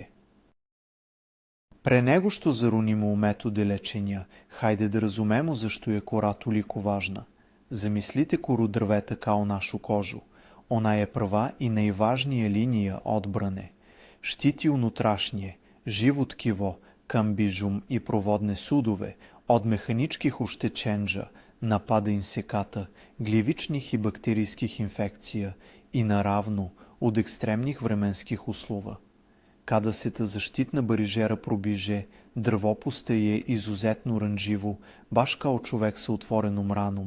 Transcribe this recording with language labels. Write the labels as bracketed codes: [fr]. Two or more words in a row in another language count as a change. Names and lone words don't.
[sr] Pre nego što zarunimo u metode lečenja, hajde da razumemo zašto je kora toliko važna. Zamislite koru drveta kao našu kožu. Ona je prva i najvažnija linija odbrane. Štiti unutrašnje, živo tkivo, камбижум и проводне судове od mehaničkih oštećenja, napada insekata, gljivičnih i bakterijskih infekcija i naravno od ekstremnih vremenskih uslova. Kada se ta zaštitna barižera probiže, drvo postaje izuzetno ranjivo, baš kao čovek sa otvorenom ranom.